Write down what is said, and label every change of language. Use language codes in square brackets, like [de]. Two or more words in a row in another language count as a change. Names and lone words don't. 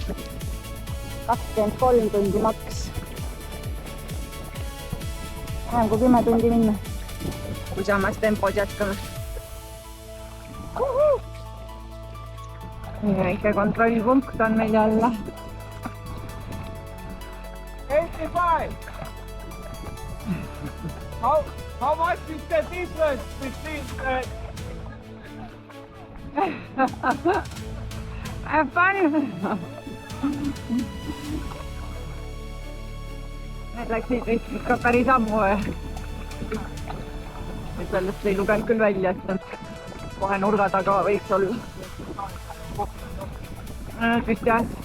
[et] 23 tundi maks. Vähem kui 10 tundi minna. Kui samas tempos jätkame. Väike kontrollpunkt on meil jälle. 85. [en] How much is the difference between Have fun! [et] Need läksid ikka päris ammu. Sellest ei lugenud küll välja, et nad kohe nurga taga võiks olla. Vist jah.